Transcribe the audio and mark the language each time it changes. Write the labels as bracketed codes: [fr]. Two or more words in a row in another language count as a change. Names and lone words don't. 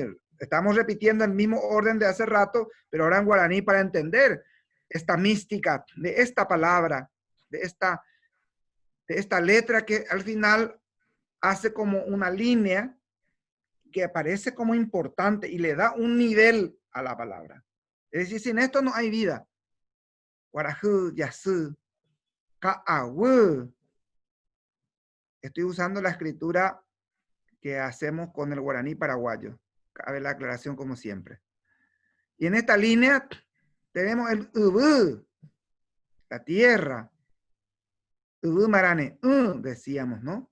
[es] Estamos repitiendo el mismo orden de hace rato, pero ahora en guaraní para entender esta mística de esta palabra, de esta letra que al final hace como una línea que aparece como importante y le da un nivel a la palabra. Es decir, sin esto no hay vida. [gn] Guarajú, yasú, ka'awú. [es] Estoy usando la escritura que hacemos con el guaraní paraguayo. Cabe la aclaración como siempre. Y en esta línea tenemos el ubú, la tierra. [gn] Ubú marane, [es] decíamos, ¿no?